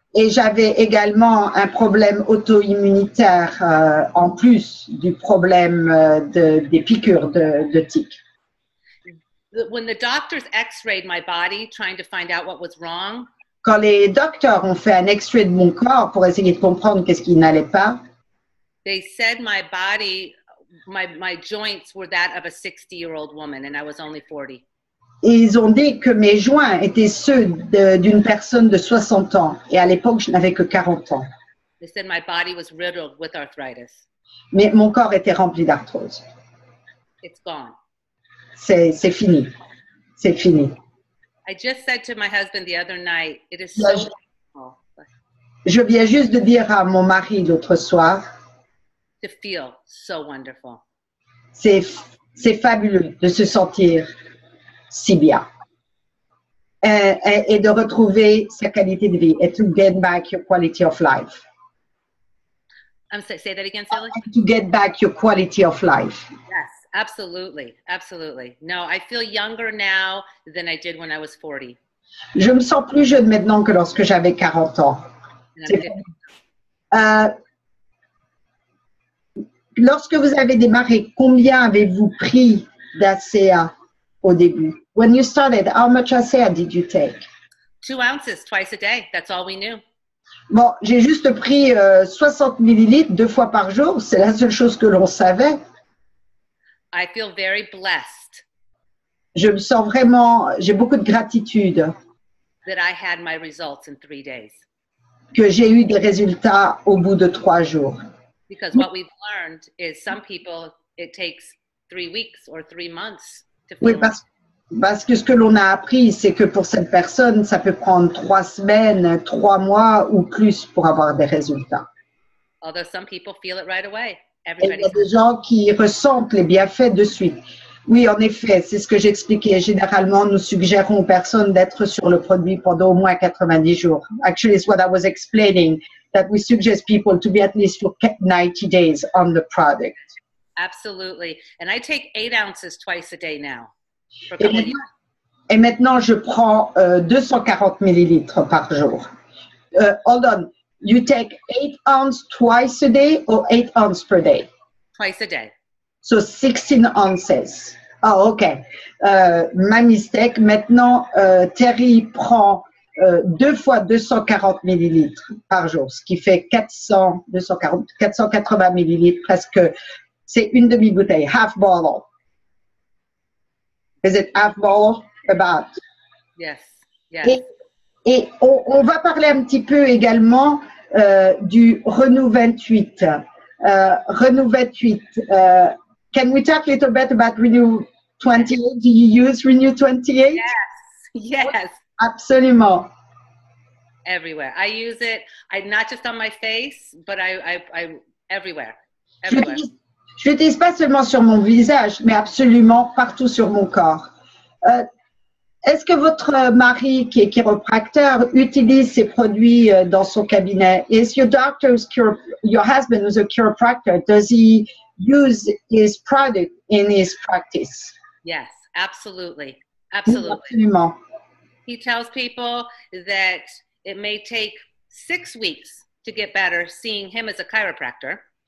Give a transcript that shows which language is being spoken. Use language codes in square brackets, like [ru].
[fr] Et j'avais également un problème auto-immunitaire en plus du problème des piqûres de tiques. [en] When the doctors x-rayed my body trying to find out what was wrong, [fr] quand les docteurs ont fait un extrait de mon corps pour essayer de comprendre qu'est-ce qui n'allait pas, [en] they said my body, my joints were that of a 60-year-old woman and I was only 40. [fr] Et ils ont dit que mes joints étaient ceux d'une personne de 60 ans. Et à l'époque, je n'avais que 40 ans. [en] They said my body was riddled with arthritis. [fr] Mais mon corps était rempli d'arthrose. [en] It's gone. [fr] C'est fini. C'est fini. [en] I just said to my husband the other night, it is so wonderful. [fr] Je viens juste de dire à mon mari l'autre soir. [en] To feel so wonderful. [fr] C'est fabuleux de se sentir si bien et de retrouver sa qualité de vie et [en] to get back your quality of life. Say that again, Sally. To get back your quality of life. Yes, absolutely, absolutely. No, I feel younger now than I did when I was 40. [fr] Je me sens plus jeune maintenant que lorsque j'avais 40 ans. Lorsque vous avez démarré, combien avez-vous pris d'ACA au début? [en] When you started, how much ACA did you take? 2 ounces twice a day. That's all we knew. [fr] Bon, j'ai juste pris 60 millilitres 2 fois par jour. C'est la seule chose que l'on savait. [en] I feel very blessed. [fr] Je me sens vraiment, j'ai beaucoup de gratitude. [en] That I had my results in 3 days. [fr] Que j'ai eu des résultats au bout de 3 jours. [en] Because what we've learned is some people, it takes 3 weeks or 3 months to feel. [fr] Oui, parce que ce que l'on a appris, c'est que pour cette personne, ça peut prendre 3 semaines, 3 mois ou plus pour avoir des résultats. [en] Although some people feel it right away. [fr] Et il y a des gens qui ressentent les bienfaits de suite. Oui, en effet, c'est ce que j'expliquais. Généralement, nous suggérons aux personnes d'être sur le produit pendant au moins 90 jours. [en] Actually, it's what I was explaining, that we suggest people to be at least for 90 days on the product. Absolutely. And I take 8 ounces twice a day now. [fr] Et maintenant, je prends 240 millilitres par jour. [en] Hold on. You take 8 ounces twice a day or 8 ounces per day? Twice a day. So 16 ounces. Oh, OK. Ma mistake. [fr] Maintenant, Terry prend 2 fois 240 millilitres par jour, ce qui fait 480 millilitres, presque. C'est une demi-bouteille, [en] half bottle. Is it half bottle? About. Yes. Yes. [fr] Et on va parler un petit peu également du Renew 28. [en] Renew 28. Can we talk a little bit about Renew 28? Do you use Renew 28? Yes. [fr] Absolument. [en] Everywhere. I use it. Not just on my face, but I everywhere. Everywhere. [fr] Je l'utilise pas seulement sur mon visage, mais absolument partout sur mon corps. Est-ce que votre mari, qui est chiropracteur, utilise ces produits dans son cabinet? [en] Is your your husband who's a chiropractor, does he use his product in his practice? Yes, absolutely. Absolutely. [fr] Absolument. [en] He tells people that it may take 6 weeks to get better seeing him as a chiropractor.